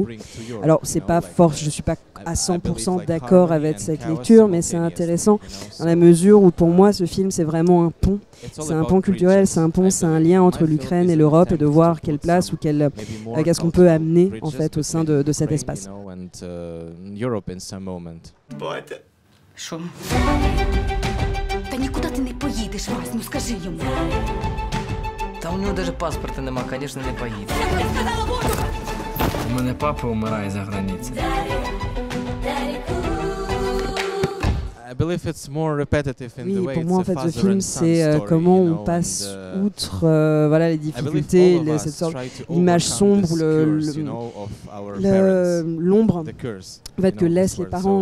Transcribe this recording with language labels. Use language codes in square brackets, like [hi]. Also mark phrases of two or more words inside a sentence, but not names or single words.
[fr] Alors c'est pas fort, je suis pas à 100% d'accord avec cette lecture, mais c'est intéressant dans la mesure où pour moi ce film c'est vraiment un pont. C'est un pont culturel, c'est un lien entre l'Ukraine et l'Europe et de voir quelle place ou qu'est-ce qu'on peut amener en fait au sein de cet espace. [uk] Що? Та нікуди ти не поїдеш, Вась, ну скажи йому. Та у нього навіть паспорта нема, звісно, не поїде. Я тобі сказала воду! У мене папа вмирає за границею. [fr] Oui, pour moi en fait ce film c'est comment on passe outre les difficultés, cette sorte d'image sombre, l'ombre en fait, que laissent les parents.